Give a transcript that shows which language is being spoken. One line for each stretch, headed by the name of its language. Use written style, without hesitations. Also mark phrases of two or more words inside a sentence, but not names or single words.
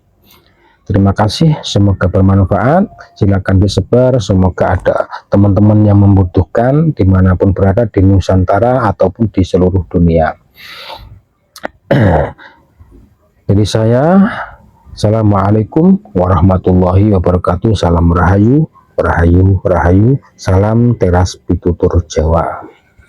Indonesian: Terima kasih, semoga bermanfaat. Silakan disebar, semoga ada teman-teman yang membutuhkan dimanapun berada di Nusantara ataupun di seluruh dunia.
Arabic: Jadi السلام عليكم ورحمة الله وبركاته.
Indonesian: Salam rahayu, rahayu, rahayu. Salam teras pitutur Jawa.